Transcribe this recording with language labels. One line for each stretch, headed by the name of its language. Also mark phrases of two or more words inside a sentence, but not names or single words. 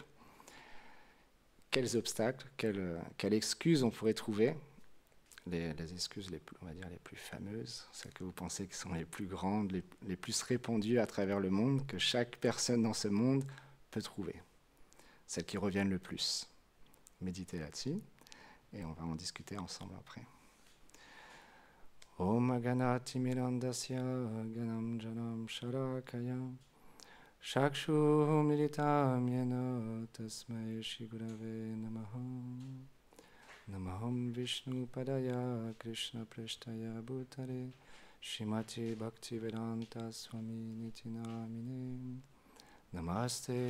French: Quels obstacles, quelles excuses on pourrait trouver, les excuses on va dire les plus fameuses, celles que vous pensez qui sont les plus grandes, les plus répandues à travers le monde, que chaque personne dans ce monde peut trouver, celles qui reviennent le plus. Méditez là-dessus et on va en discuter ensemble après.
Sanskrit: Om Ganati Mirandasya Ganam Janam Sharakaya Shakshu Militam Yena Tasmai Shigurave Namaha Namaham Vishnu Padaya Krishna Preshtaya Bhutare Shrimati Bhaktivedanta Swami Nitinamine Namaste